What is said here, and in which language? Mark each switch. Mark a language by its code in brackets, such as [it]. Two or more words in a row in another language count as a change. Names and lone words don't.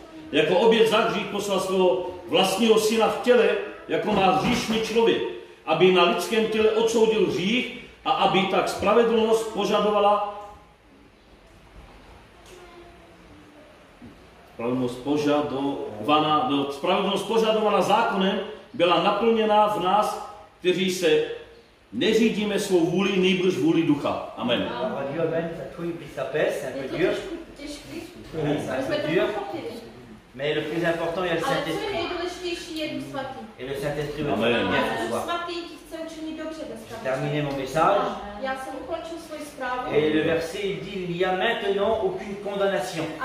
[cs] Jako oběť za hřích poslal svého vlastního syna v těle, jako má hříšný člověk, aby na lidském těle odsoudil hřích a aby tak spravedlnost požadovaná zákonem byla naplněna v nás, kteří se neřídíme svou vůli, nýbrž vůli ducha. Amen. [fr] Mais le plus important, il y a le Saint-Esprit. Et le Saint-Esprit va bien ce soir. Terminer mon message. Et le verset, il dit: il n'y a maintenant aucune condamnation.